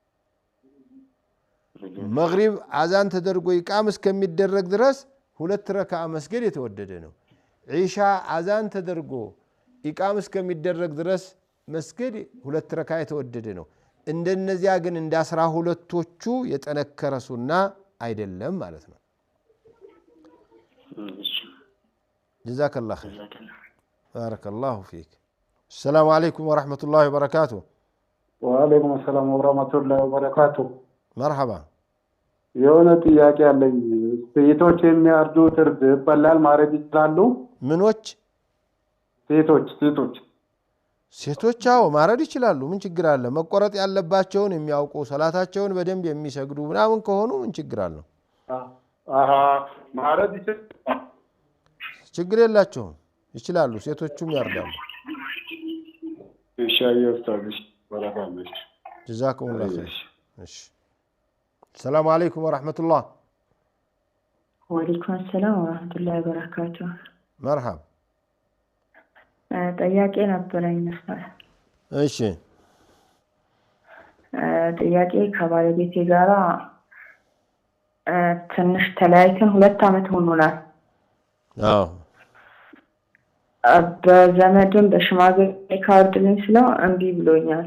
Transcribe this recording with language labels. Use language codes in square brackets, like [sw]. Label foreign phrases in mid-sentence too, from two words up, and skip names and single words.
[am] መግሪብ አዛን ተደርጎ ኢቃም እስከሚደረግ ድረስ 2 ረካዓ መስገድ የተወደደ ነው ኢሻ አዛን ተደርጎ ኢቃም እስከሚደረግ ድረስ መስገድ 2 ረካዓ የተወደደ ነው እንደነዚያ ግን እንደ 12ቶቹ የጠነከረ ሱና አይደለም ማለት ነው [ar] جزاك الله خير بارك الله فيك السلام عليكم ورحمة الله وبركاته وعليكم السلام ورحمة الله وبركاته مرحبا [am] የሆነ ጥያቄ አለኝ ሴቶች የሚያርዱት እርድ ይበላል ማረድ ይችላሉ ምኖች ሴቶች አዎ ማረድ ይችላሉ ምን ችግር አለ መቆረጥ ያለባቸውን የሚያውቁ ሰላታቸውን በደንብ የሚሰግዱ ምናምን ከሆኑ ምን ችግር አለ ማረድ ችግር የላቸውም ይችላሉ ሴቶቹም ያርዳሉ ኢንሻአላህ ኡስታዝ ወራባለች [ar] جزاكم الله خير እሺ السلام عليكم ورحمة الله وعليكم السلام ورحمة الله وبركاته مرحبا [am] ጥያቄ ነበረኝ መስማት እሺ ጥያቄ ከባለቤቴ ጋራ ትንሽ ተለያይተን 2 ዓመት ሆኖናል አዎ በዘመድም በሽማግሌ ካርድልኝ ስለው እምቢ ብሎኛል